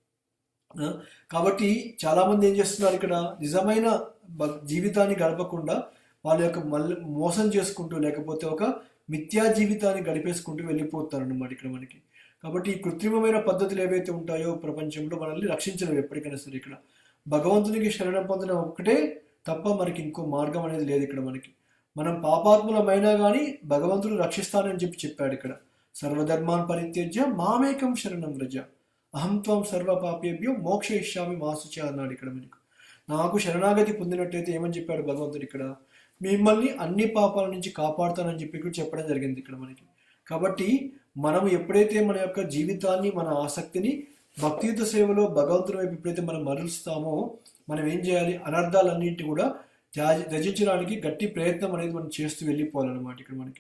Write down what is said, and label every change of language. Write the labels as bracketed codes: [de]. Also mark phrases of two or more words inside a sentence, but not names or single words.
[te] కాబట్టి చాలా మంది ఏం చేస్తున్నారు ఇక్కడ, నిజమైన జీవితాన్ని గడపకుండా వాళ్ళ యొక్క మోసం చేసుకుంటూ లేకపోతే ఒక మిథ్యా జీవితాన్ని గడిపేసుకుంటూ వెళ్ళిపోతారు అన్నమాట ఇక్కడ మనకి. కాబట్టి ఈ కృత్రిమమైన పద్ధతులు ఏవైతే ఉంటాయో ప్రపంచంలో మనల్ని రక్షించలేవు ఎప్పటికైనా సరే. ఇక్కడ భగవంతునికి శరణం పొందడం ఒక్కటే తప్ప మనకి ఇంకో మార్గం అనేది లేదు ఇక్కడ మనకి. మనం పాపాత్ములమైనా కానీ భగవంతుడు రక్షిస్తానని చెప్పాడు ఇక్కడ. [sa] సర్వధర్మాన్ పరిత్యజ్య మామేకం శరణం వ్రజ అహం త్వం సర్వ పాపేభ్యో మోక్షయిష్యామి మా శుచి [te] అన్నాడు ఇక్కడ మనకు. నాకు శరణాగతి పొందినట్టయితే ఏమని చెప్పాడు భగవంతుడు ఇక్కడ, మిమ్మల్ని అన్ని పాపాల నుంచి కాపాడుతానని చెప్పి కూడా చెప్పడం జరిగింది ఇక్కడ మనకి. కాబట్టి మనం ఎప్పుడైతే మన యొక్క జీవితాన్ని, మన ఆసక్తిని భక్తియుత సేవలో భగవంతుని వైపు ఎప్పుడైతే మనం మరలుస్తామో మనం ఏం చేయాలి, అనర్థాలన్నింటినీ కూడా త్యజించడానికి గట్టి ప్రయత్నం అనేది మనం చేస్తూ వెళ్ళిపోవాలన్నమాట ఇక్కడ మనకి.